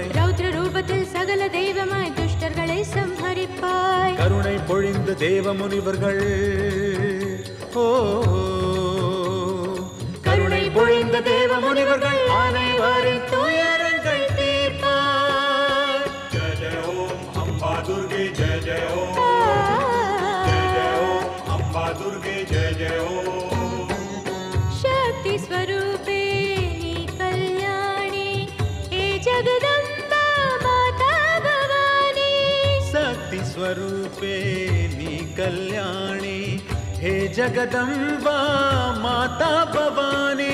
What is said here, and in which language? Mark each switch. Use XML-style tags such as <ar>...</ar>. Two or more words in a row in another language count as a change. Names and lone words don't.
<ta>ரௌத்ர ரூபத்தில் சகல தெய்வமாய் துஷ்டர்களை சம்ஹரிப்பாய்। கருணை பொழிந்த தேவ முனிவர்கள் கருணை பொழிந்த தேவ முனிவர்கள் அனைவரின் துயரங்கள் தீர்ப்பாய்।</ta> <hi>जय जय ओम अम्बा दुर्गे जय जय ओम। जय जय ओम अम्बा दुर्गे जय जय ओम। शक्ति स्वरूपे जगदम्बा माता भवानी। शक्ति स्वरूपे नी कल्याणी हे जगदम्बा माता भवानी।</hi>